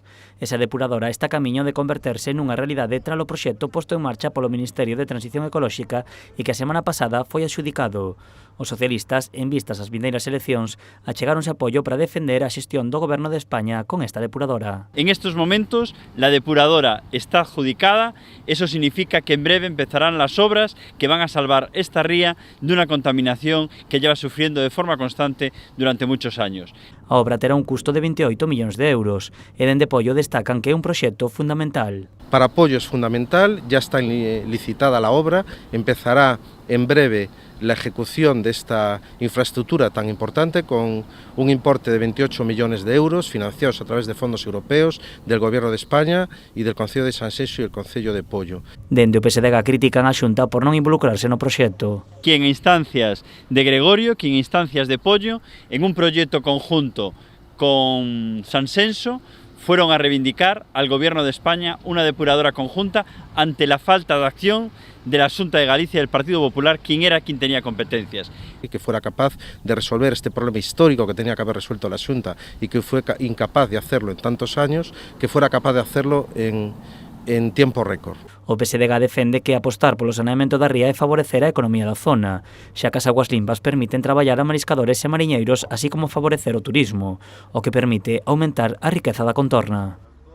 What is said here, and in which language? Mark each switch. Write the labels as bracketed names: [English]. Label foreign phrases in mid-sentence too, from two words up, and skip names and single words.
[Galician] Esa depuradora está camiño de converterse nunha realidade tras o proxecto posto en marcha polo Ministerio de Transición Ecolóxica e que a semana pasada foi adxudicado. Os socialistas, en vistas ás vindeiras eleccións, achegáronse apoio para defender a xestión do Goberno de España con esta depuradora. [Spanish] En estos momentos la depuradora está adjudicada, eso significa que en breve empezarán las obras que van a salvar esta ría de una contaminación que lleva sufriendo de forma constante durante muchos años. [Galician] A obra terá un custo de 28 millóns de euros e dende Pollo destacan que é un proxecto fundamental. [Spanish] Para Pollo es fundamental, ya está licitada la obra, empezará en breve la ejecución de esta infraestructura tan importante con un importe de 28 millones de euros financiados a través de fondos europeos, del Gobierno de España y del Concello de Sanxenxo y el Concello de Pollo. [Galician] Dende o PSDG critican a Xunta por non involucrarse no proxecto. [Spanish] Que en instancias de Gregorio, que en instancias de Pollo, en un proyecto conjunto con Sanxenxo, fueron a reivindicar al Gobierno de España una depuradora conjunta ante la falta de acción de la Xunta de Galicia del Partido Popular, quien tenía competencias. Y que fuera capaz de resolver este problema histórico que tenía que haber resuelto la Xunta y que fue incapaz de hacerlo en tantos años, que fuera capaz de hacerlo en tiempo récord. [Galician] O PSDG defende que apostar polo saneamento da ría é favorecer a economía da zona, xa que as aguas limpas permiten traballar a mariscadores e mariñeiros, así como favorecer o turismo, o que permite aumentar a riqueza da contorna.